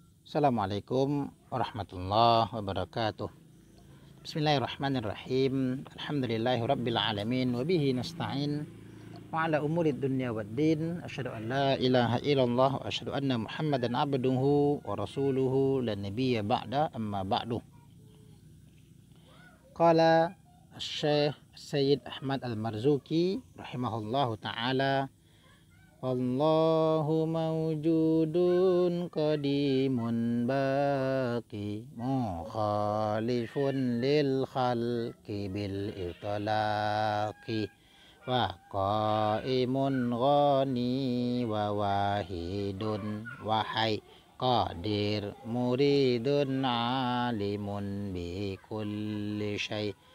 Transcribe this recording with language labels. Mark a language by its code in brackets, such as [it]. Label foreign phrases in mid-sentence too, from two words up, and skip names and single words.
[ar] السلام عليكم ورحمة الله وبركاته. بسم الله الرحمن الرحيم. الحمد لله رب العالمين وبه نستعين وعلى أمور الدنيا والدين. أشهد أن لا إله إلا الله وأشهد أن محمدا عبده ورسوله لا نبي بعده أما بعد. قال الشيخ السيد أحمد المرزوقي رحمه الله تعالى، الله موجود قديم باق مخالف للخلق بالإطلاق وقائم غني وواحد وحي قادر مريد عليم بكل شيء'